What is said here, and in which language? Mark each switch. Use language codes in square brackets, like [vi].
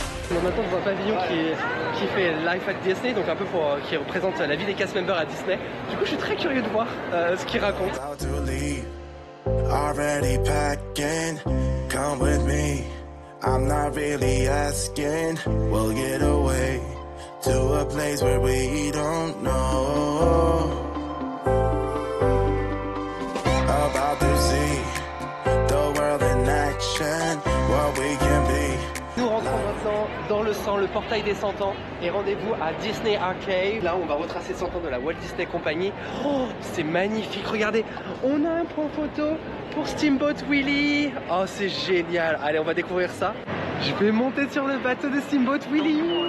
[fr] On est maintenant dans un pavillon qui fait Life at Disney, donc un peu qui représente la vie des cast members à Disney. Du coup, je suis très curieux de voir ce qu'ils racontent. [en] Already packing, come with me. I'm not really asking. We'll get away to a place where we don't know. About to see the world in action, what we can be. [fr] Nous rentrons maintenant dans le 100, le portail des 100 ans, et rendez-vous à Disney Arcade. Là, on va retracer 100 ans de la Walt Disney Company. Oh, c'est magnifique, regardez, on a un point photo pour Steamboat Willie. Oh, c'est génial. Allez, on va découvrir ça. Je vais monter sur le bateau de Steamboat Willie.